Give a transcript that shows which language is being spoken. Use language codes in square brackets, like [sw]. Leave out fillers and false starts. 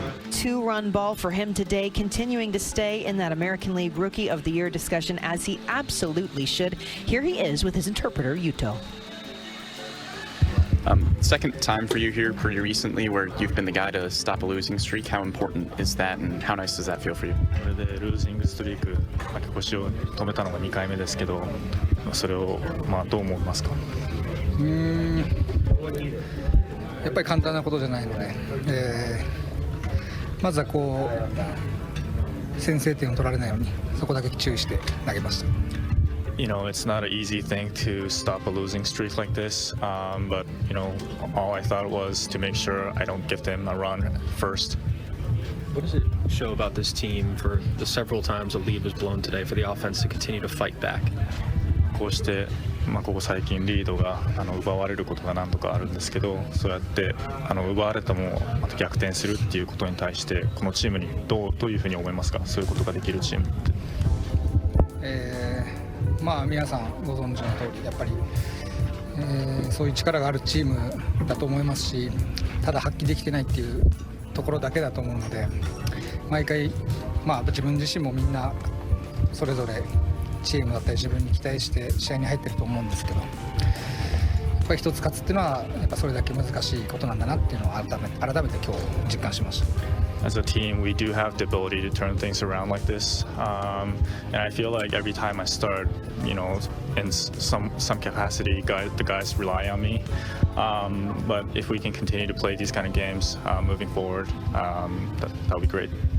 [en] 2-run ball for him today, continuing to stay in that American League Rookie of the Year discussion, as he absolutely should. Here he is with his interpreter, Yuto. Second time for you here pretty recently where you've been the guy to stop a losing streak. How important is that, and how nice does that feel for you? [ja] これでルージングストリーク負け越しを止めたのが2回目ですけど、それをどう思いますか？やっぱり簡単なことじゃないので、まずは先制点を取られないようにそこだけ注意して投げました。 [en] It's not an easy thing to stop a losing streak like this, but all I thought was to make sure I don't give them a run first. What does it show about this team for the several times a lead was blown today for the offense to continue to fight back? [ja] こうしてここ最近リードが奪われることが何度かあるんですけど、そうやって奪われてもまた逆転するっていうことに対してこのチームにどういうふうに思いますか？そういうことができるチームって。皆さんご存知の通りやっぱり、そういう力があるチームだと思いますし、ただ発揮できてないっていうところだけだと思うので、毎回自分自身もみんなそれぞれチームだったり自分に期待して試合に入ってると思うんですけど、やっぱり一つ勝つっていうのはやっぱそれだけ難しいことなんだなっていうのを改めて今日実感しました。 [en] As a team, we do have the ability to turn things around like this, and I feel like every time I start, in some capacity, the guys rely on me. But if we can continue to play these kind of games moving forward, that'll be great.